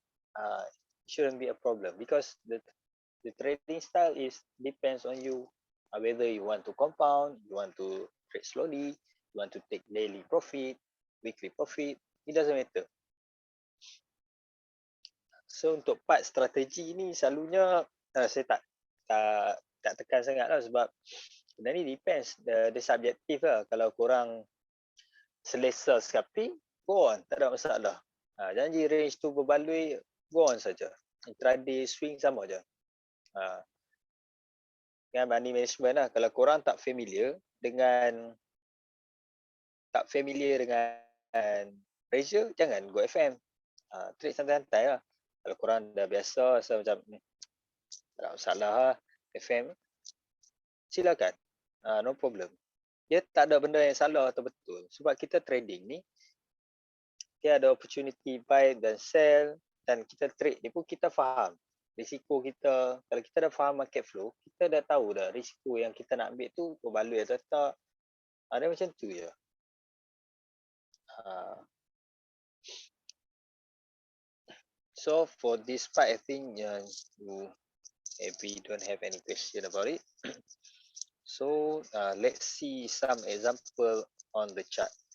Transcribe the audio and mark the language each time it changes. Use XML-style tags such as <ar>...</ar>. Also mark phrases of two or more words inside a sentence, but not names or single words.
<en>It shouldn't be a problem because the trading style is depends on you, whether you want to compound, you want to trade slowly, you want to take daily profit, weekly profit, it doesn't matter.</en> <ms>So untuk part strategi ni selalunya saya tak tekan sangat lah sebab benda ni depends, dia subjektif lah. Kalau korang selesa sekali,</ms> <en>go on,</en> <ms>tak ada masalah. Janji range tu berbaloi,</ms> <en>go on</en> <ms>saja. Intraday swing sama je. Dengan money management lah, kalau korang tak familiar dengan pressure, jangan go FM. Trade santai-santai lah. Kalau korang dah biasa rasa macam tak ada masalah lah FM, silakan,</ms> <en>no problem.</en> <ms>Dia tak ada benda yang salah atau betul sebab kita trading ni dia ada opportunity buy dan sell, dan kita trade ni pun kita faham risiko kita. Kalau kita dah faham market flow, kita dah tahu dah risiko yang kita nak ambil tu berbaloi atau tak. Dia macam tu je.</ms> <en>So for this part, I think we don't have any question about it. So let's see some example on the chart.</en>